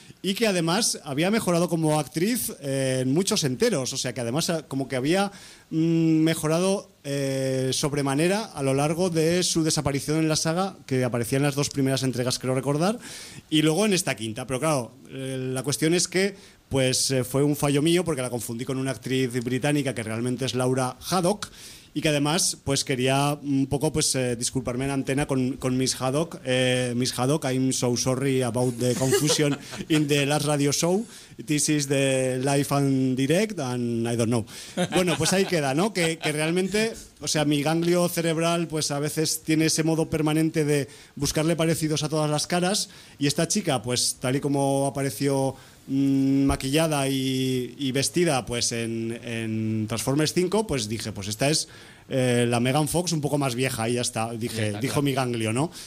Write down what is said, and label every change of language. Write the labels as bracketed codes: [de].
[es] Y que además había mejorado como actriz en muchos enteros, o sea que además como que había mejorado sobremanera a lo largo de su desaparición en la saga, que aparecía en las dos primeras entregas, creo recordar, y luego en esta quinta. Pero claro, la cuestión es que pues fue un fallo mío, porque la confundí con una actriz británica que realmente es Laura Haddock. Y que además pues quería un poco pues disculparme en antena con Miss Haddock. [en] Miss Haddock, I'm so sorry about the confusion in the last radio show. This is the live and direct and I don't know. [es] Bueno, pues ahí queda, ¿no? Que realmente, o sea, mi ganglio cerebral pues a veces tiene ese modo permanente de buscarle parecidos a todas las caras. Y esta chica, pues tal y como apareció maquillada y vestida pues en Transformers 5, pues dije, pues esta es la Megan Fox un poco más vieja y ya está, dijo mi ganglio, ¿no?